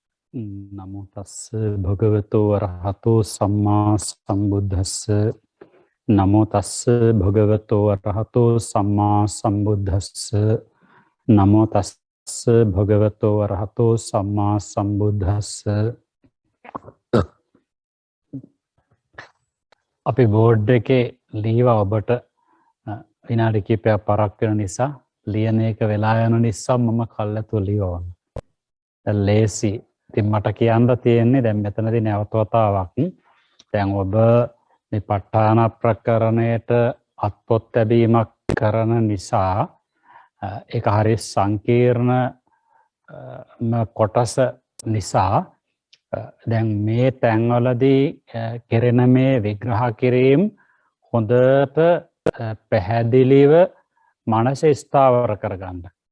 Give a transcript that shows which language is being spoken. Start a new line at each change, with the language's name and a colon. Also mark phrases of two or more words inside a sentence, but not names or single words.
Pali: නමෝ තස්ස භගවතු වරහතෝ සම්මා සම්බුද්දස්ස නමෝ තස්ස භගවතු වරහතෝ සම්මා සම්බුද්දස්ස
Sinhala: නමෝ තස්ස භගවතු වරහතෝ සම්මා සම්බුද්දස්ස අපි බෝඩ් එකේ ලීවා ඔබට විනාඩි කිහිපයක් පරක් වෙන නිසා ලියන එක වෙලා යන නිසා මම කල්ැතුව ලියවන්න. ලේසි. ඉතින් මට කියන්න තියෙන්නේ දැන් මෙතනදී නැවත වතාවක් දැන් ඔබ මේ ප ဋ ාණ ප්‍රකරණයට අත්පොත් ලැබීමක් කරන නිසා ඒක හරිය සංකීර්ණ කොටස නිසා දැන් මේ තැන්වලදී කෙරෙන මේ විග්‍රහ කිරීම හොඳට පැහැදිලිව මනස ස්ථාවර කරගන්න.